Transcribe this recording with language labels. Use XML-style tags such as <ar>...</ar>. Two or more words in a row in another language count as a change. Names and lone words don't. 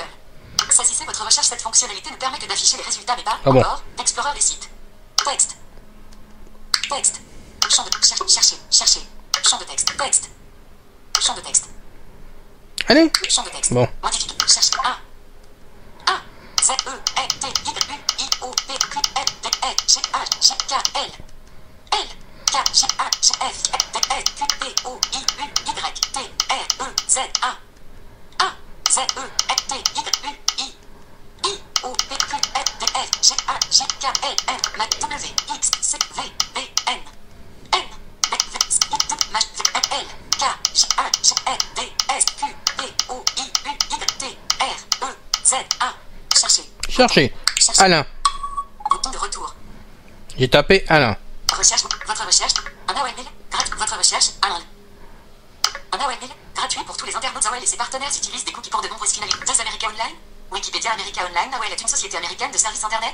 <fr>Saisissez votre recherche. Cette fonctionnalité ne permet que d'afficher les résultats, mais pas Ah bon. encore d'Explorer les sites. Texte. Texte. Champ de chercher. Chercher. Champ de texte. Texte. Champ de texte. Allez. Champ de texte. Bon. Modifier. Cherche. A. Z E E T Y U I O P Q L D E G H J K L L K J A G F D E Q P O I U Y T R E Z A A Z E E T Y U I I O P Q L D F G A J K L M W X C V B N N B V S I D M V L K J A G F D S Q P O I U Y T R E Z A. Chercher. Cherchez. Alain. Bouton de retour. J'ai tapé Alain. Recherche. Votre recherche. Un AOL mail. Votre recherche. Alain. Un AOL mail. Gratuit pour tous les internautes. AOL et ses partenaires utilisent des cookies pour de nombreuses finalités. 2 America Online. Wikipédia America Online. AOL est une société américaine de services internet.</fr>